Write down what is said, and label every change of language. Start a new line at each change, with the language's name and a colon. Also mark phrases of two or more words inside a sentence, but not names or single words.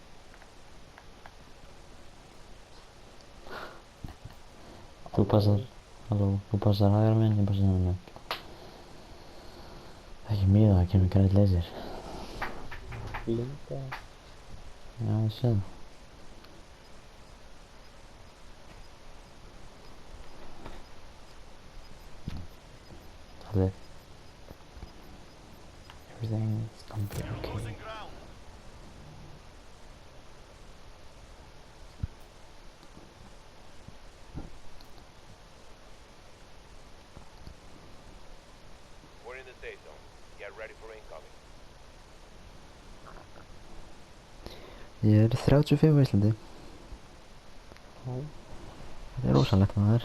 Icelandic: Þú passar, halló, þú passar hægra meginn, ég passar hérna meginn. Ekki mjög það kemur grænt leysir. Linda. Já, ég sé það.
English: That's it. Everything is gonna be okay. We're in the safe zone. Get ready for incoming.
Icelandic: Ég er 35 á Íslandi. Þetta er rosalegt maður.